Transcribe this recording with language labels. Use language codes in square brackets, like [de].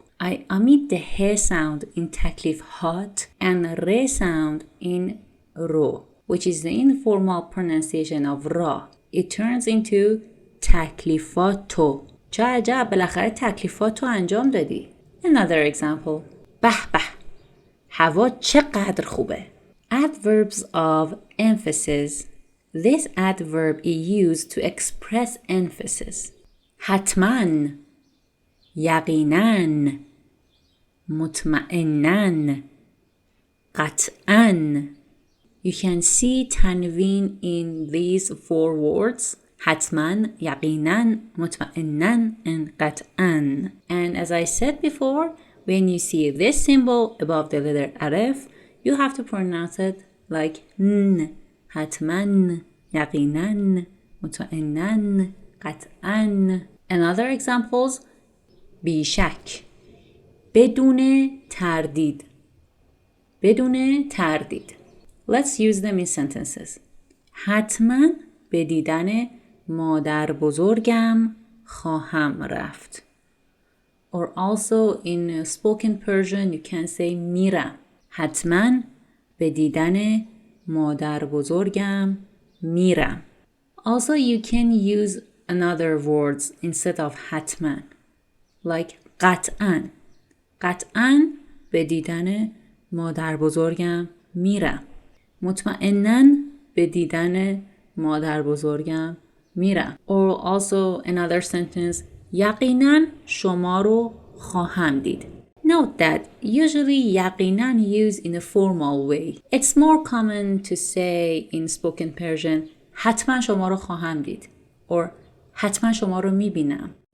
[en] I omit the he sound in تکلیفات and re sound in رو, which is the informal pronunciation of را. It turns into تکلیفاتو. [fa] چه عجب، بالاخره تکلیفاتو انجام دادی. [en] Another example. [fa] به به، هوا چقدر خوبه. [en] Adverbs of emphasis. This adverb is used to express emphasis. [fa] حتماً، یقیناً، مطمئناً، قطعاً. [en] You can see tanveen in these four words. [fa] حتماً, يقيناً, مطمئناً, and قطعاً. [en] And as I said before, when you see this symbol above the letter alif, you have to pronounce it like n. [fa] حتماً, يقيناً, مطمئناً, قطعاً. [en] And other examples, بیشک، بدون تردید. [fa] بدون تردید. [en] Let's use them in sentences. [fa] حتما به دیدن مادر بزرگم خواهم رفت. [en] Or also in spoken Persian you can say میرم. [fa] حتما به دیدن مادر بزرگم میرم. [en] Also you can use another words instead of حتما. Like قطعا. [fa] قطعا به دیدن مادر بزرگم میرم. مطمئناً به دیدن مادر بزرگم میرم. [en] Or also another sentence, [fa] یقیناً شما رو خواهم دید. [en] Note that usually یقیناً used in a formal way. It's more common to say in spoken Persian [fa] حتما شما رو خواهم دید [en] or [fa] حتما شما رو میبینم.